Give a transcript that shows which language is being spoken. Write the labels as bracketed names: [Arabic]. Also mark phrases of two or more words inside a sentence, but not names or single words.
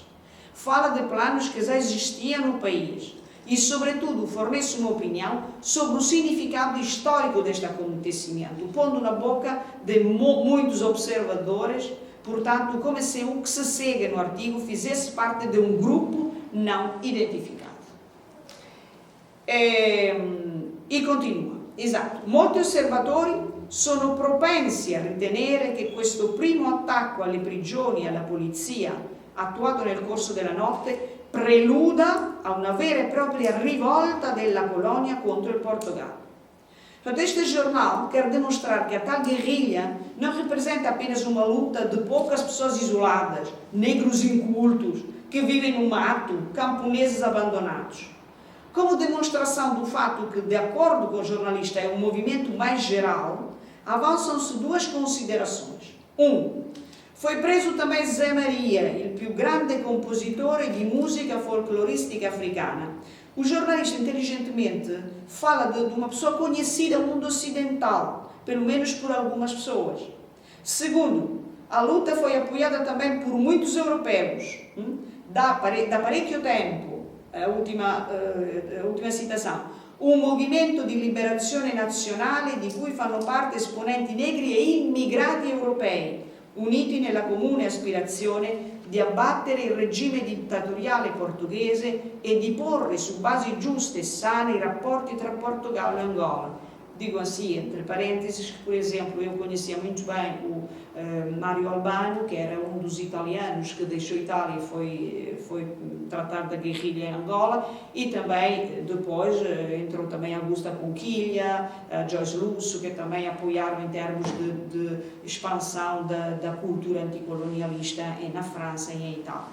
[Portuguese] Fala de planos que já existiam no país e, sobretudo, fornece uma opinião sobre o significado histórico deste acontecimento, pondo na boca de muitos observadores, portanto, como se o que se segue no artigo fizesse parte de um grupo não identificado. E continua. [Italian] Esatto, molti osservatori sono propensi a ritenere che questo primo attacco alle prigioni e alla polizia, attuato nel corso della notte, preluda a una vera e propria rivolta della colonia contro il Portogallo. [Portuguese] Portanto, este jornal quer demonstrar que a tal guerrilha não representa apenas uma luta de poucas pessoas isoladas, negros incultos, que vivem no mato, camponeses abandonados. Como demonstração do fato que, de acordo com o jornalista, é um movimento mais geral, avançam-se 2 considerações. [Italian] 1. [Portuguese] Foi preso também [Italian] Zé Maria, o più grande compositore di musica folcloristica africana. [Portuguese] O jornalista, inteligentemente, fala de uma pessoa conhecida no mundo ocidental, pelo menos por algumas pessoas. 2. A luta foi apoiada também por muitos europeus, [Italian] da parecchio tempo. [Portuguese] A última citação. [Italian] Un movimento di liberazione nazionale di cui fanno parte esponenti negri e immigrati europei, uniti nella comune aspirazione di abbattere il regime dittatoriale portoghese e di porre su basi giuste e sane i rapporti tra Portogallo e Angola. [Portuguese] Digo assim, entre parênteses, que, por exemplo, eu conhecia muito bem o Mário Albano, que era um dos italianos que deixou a Itália e foi tratar da guerrilha em Angola, e também, depois, entrou também Augusta Conquilha, Joyce Russo, que também apoiaram em termos de expansão da cultura anticolonialista na França e em Itália.